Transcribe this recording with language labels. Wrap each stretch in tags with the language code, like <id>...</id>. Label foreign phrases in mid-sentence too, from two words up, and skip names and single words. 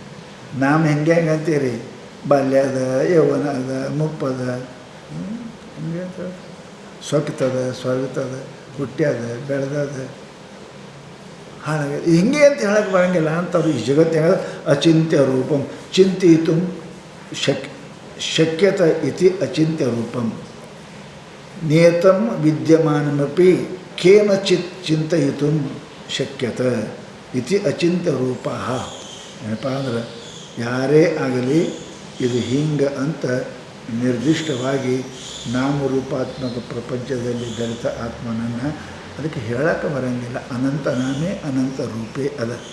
<kn>ನಾಮ ಹೆಂಗೆ ಅಂತೀರಿ? ಬಾಲ್ಯದ, ಯೌವನ ಅದ, ಮುಪ್ಪದ, ಹಿಂಗೆ ಅಂತ ಹೇಳಿ ಸೊಕ್ತದ, ಸ್ವರ್ಗತದ, ಹುಟ್ಟ್ಯದ, ಬೆಳೆದದ, ಹಾಗೆ ಹಿಂಗೆ ಅಂತ ಹೇಳಕ್ಕೆ ಬರೋಂಗಿಲ್ಲ ಅಂತವ್ರು. ಈ ಜಗತ್ತಿನ</kn> <sa>ಅಚಿಂತ್ಯ ರೂಪಂ ಚಿಂತಿತು ಶಕ್ಯತ ಇತಿ ಅಚಿಂತ್ಯ ರೂಪಂ ನಿಯತಂ ವಿದ್ಯಮಾನಮಪಿ ಕೇನಚಿತ್ ಚಿಂತಯಿತು ಶಕ್ಯತ ಇತಿ ಅಚಿಂತ್ಯ ರೂಪ.</sa> <kn>ಏನಪ್ಪ ಅಂದ್ರೆ ಯಾರೇ ಆಗಲಿ ಇದು ಹಿಂಗೆ ಅಂತ ನಿರ್ದಿಷ್ಟವಾಗಿ ನಾಮರೂಪಾತ್ಮಕ ಪ್ರಪಂಚದಲ್ಲಿ ಬೆರೆತ ಆತ್ಮನನ್ನು ಅದಕ್ಕೆ ಹೇಳಕ್ಕೆ ಬರೋಂಗಿಲ್ಲ.</kn> <sa>ಅನಂತ ನಾಮೇ ಅನಂತ ರೂಪೇ</sa> <kn>ಅದ.</kn>